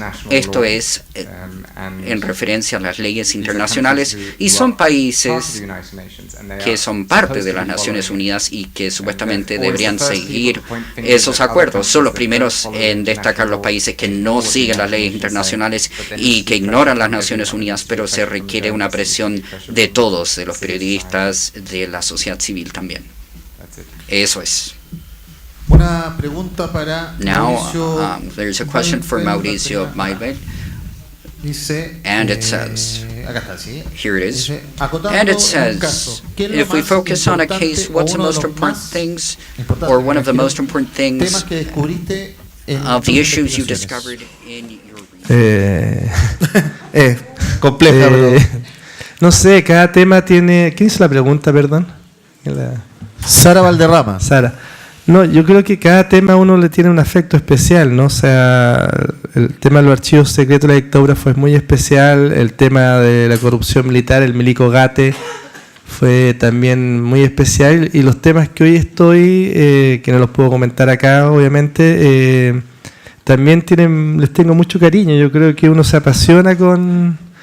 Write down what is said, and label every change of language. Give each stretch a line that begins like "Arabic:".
Spanish: Esto es en referencia a las leyes internacionales, y son países que son parte de las Naciones Unidas y que supuestamente deberían seguir esos acuerdos. Son los primeros en destacar los países que no siguen las leyes internacionales y que ignoran las Naciones Unidas, pero se requiere una presión de todos, de los periodistas, de la sociedad civil también. Eso es. Una pregunta para
English: Now, there's a question for Mauricio Mailvet.
Spanish: Dice,
English: and it says,
Spanish: acá está, ¿sí?
English: here it is,
Spanish: Dice,
English: and it says, if we focus on a case, what's the most important things, or one of the most important things of the issues you discovered in your research?
Spanish: Compleja, no sé, cada tema tiene... ¿Quién hizo la pregunta, perdón? Sara Valderrama. Sara. No, yo creo que cada tema a uno le tiene un afecto especial, ¿no? O sea, el tema de los archivos secretos de la dictadura fue muy especial, el tema de la corrupción militar, el milico Gate, fue también muy especial, y los temas que hoy estoy, que no los puedo comentar acá, obviamente, también les tengo mucho cariño. Yo creo que uno se apasiona con